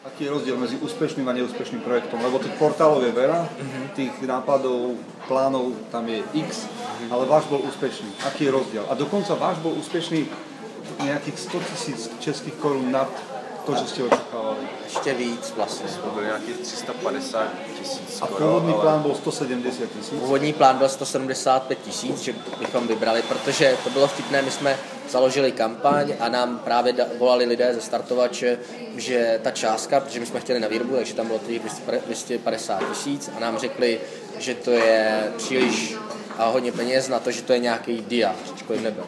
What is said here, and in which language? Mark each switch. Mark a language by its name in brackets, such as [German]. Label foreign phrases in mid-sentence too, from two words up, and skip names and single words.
[Slovak] aký je rozdiel medzi úspešným a neúspešným projektom? Lebo tých portálov je veľa, tých nápadov, plánov tam je X, ale váš bol úspešný. Aký je rozdiel? A dokonca váš bol úspešný nejakých 100 000 českých korun nad to, že ste očakávali. [Czech] Ještě víc vlastně. To bylo nějakých 350 000 A původní plán byl 170 000? Původní plán byl 175 000, že bychom vybrali, protože to bylo vtipné, my jsme založili kampaň a nám právě volali lidé ze startovače, že ta částka, protože my jsme chtěli na výrobu, takže tam bylo 250 000 a nám řekli, že to je příliš a hodně peněz na to, že to je nějaký dia, ačkoliv nebyl.